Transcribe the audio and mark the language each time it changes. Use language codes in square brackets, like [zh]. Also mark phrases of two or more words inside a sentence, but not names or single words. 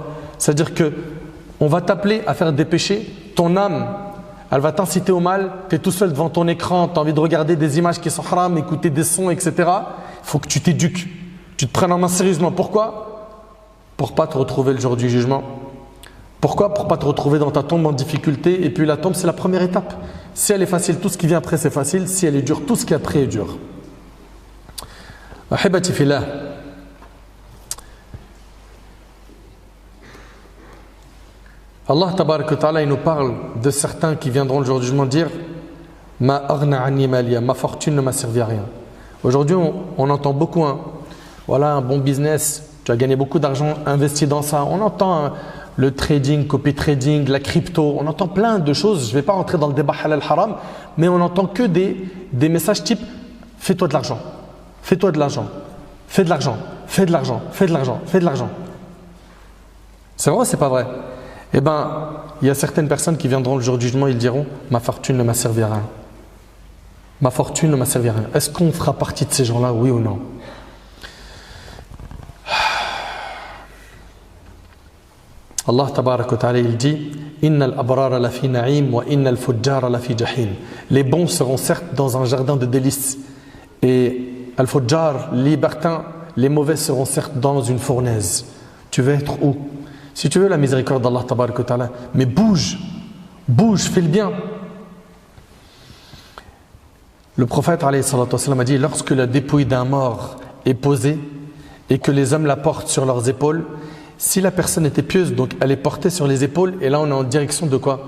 [fr] C'est-à-dire que on va t'appeler à faire des péchés, ton âme, elle va t'inciter au mal, tu es tout seul devant ton écran, tu as envie de regarder des images qui sont haram, écouter des sons, etc. Il faut que tu t'éduques, tu te prennes en main sérieusement. Pourquoi? Pour ne pas te retrouver le jour du jugement. Pourquoi? Pour ne pas te retrouver dans ta tombe en difficulté. Et puis la tombe, c'est la première étape. Si elle est facile, tout ce qui vient après, c'est facile. Si elle est dure, tout ce qui est après est dur. [ar] أحبتي في الله. الله تبارك وتعالى, [fr] il nous parle de certains qui viendront le jour du jugement dire: [ar] ما أغنى عني ماليه, [fr] ma fortune ne m'a servi à rien. Aujourd'hui, on entend beaucoup, voilà un bon business, tu as gagné beaucoup d'argent, investi dans ça. On entend le trading, [en] copy trading, [fr] la crypto, on entend plein de choses. Je ne vais pas rentrer dans le débat [ar] حلال حرام, [fr] mais on n'entend que des messages type: fais-toi de l'argent, fais-toi de l'argent, fais de l'argent, fais de l'argent, fais de l'argent, fais de l'argent. C'est vrai ou c'est pas vrai? Eh bien, il y a certaines personnes qui viendront le jour du jugement, ils diront: ma fortune ne m'a servi à rien. Ma fortune ne m'a servi à rien. Est-ce qu'on fera partie de ces gens-là, oui ou non? [ar] الله تبارك وتعالى, [fr] il dit: [ar] إن الأبرار لفي نعيم وإن الفجار لفي جحيم. [fr] Les bons seront certes dans un jardin de délices, et al-fujjar, les libertins, les mauvais seront certes dans une fournaise. Tu veux être où? Si tu veux la miséricorde d' [ar] الله تبارك وتعالى, [fr] mais bouge, fais le bien. Le prophète [ar] عليه الصلاة والسلام [fr] a dit: lorsque la dépouille d'un mort est posée et que les hommes la portent sur leurs épaules, si la personne était pieuse, donc elle est portée sur les épaules, et là on est en direction de quoi?